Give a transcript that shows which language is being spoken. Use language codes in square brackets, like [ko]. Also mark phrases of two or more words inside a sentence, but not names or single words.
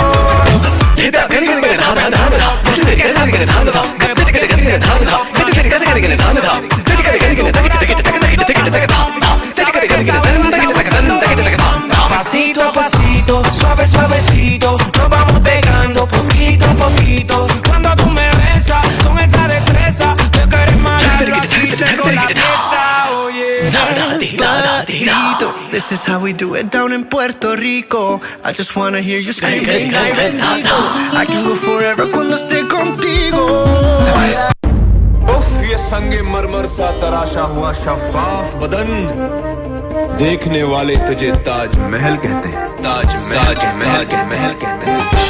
[es] Pasito a pasito, suave suavecito, nos vamos pegando poquito a poquito. Cuando tú me besas con esa destreza, yo que eres malandro, aquí tengo la pieza. Oye, Despacito, [en] this is how we do it down in Puerto Rico. I just wanna hear you screaming, [es] ay bendito. [en] I can go forever [es] cuando esté contigo. [ur] یہ سنگ مرمر سا تراشا ہوا شفاف بدن دیکھنے والے تجھے تاج محل کہتے ہیں تاج محل کہتے ہیں ताज महल कहते हैं